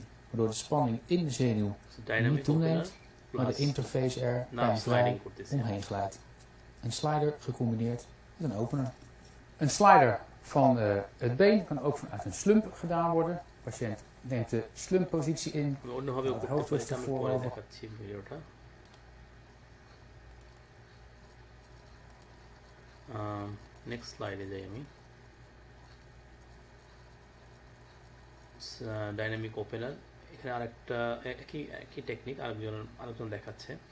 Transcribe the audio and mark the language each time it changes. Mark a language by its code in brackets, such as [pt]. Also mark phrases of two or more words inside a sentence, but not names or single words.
[nl] Waardoor de spanning in de zenuw niet toeneemt, maar de interface er pijnvrij omheen glijdt. Een slider gecombineerd met een opener. Een slider van het been kan ook vanuit een slump gedaan worden. De patiënt neemt de slumppositie in, het hoofd rustig voorover. [en] next slide [bn] যাই আমি। [en] dynamic opener, [bn] এখানে আরেকটা একই টেকনিক আরেকজন দেখাচ্ছে।